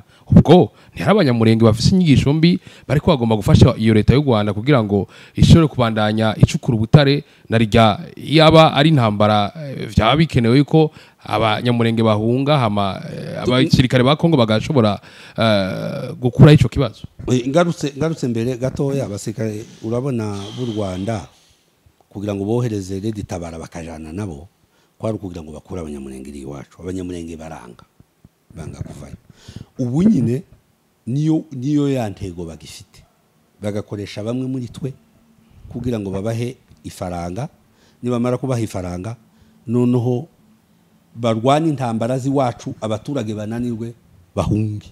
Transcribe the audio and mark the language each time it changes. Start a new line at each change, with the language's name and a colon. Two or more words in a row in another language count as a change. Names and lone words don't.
Rundi: Ubwo ni hari abanyamurenge bafise inyigisho mbi bari ko bagomba gufasha iyo leta y'u Rwanda kugira ngo ishobore kubandanya icukura ubutare na rya yaba ari intambara vyaba bikenewe yuko abanyamurenge bahunga hama abasirikare ba Kongo bagashobora gukura ico kibazo. Ngarutse mbere gatoya, abasirikare urabona b'u Rwanda kugira ngo bohereze Lady Tabara bakajana nabo kwari kugira ngo bakura abanyamurenge iri iwacu. Abanyamurenge banga kuvayo. Ubu nyine niyo ya ntego bagifite, bagakoresha bamwe muri twe kugira ngo babahe ifaranga, nibamara kubaha ifaranga noneho barwana intambara ziwacu, abaturage bananirwe bahunge.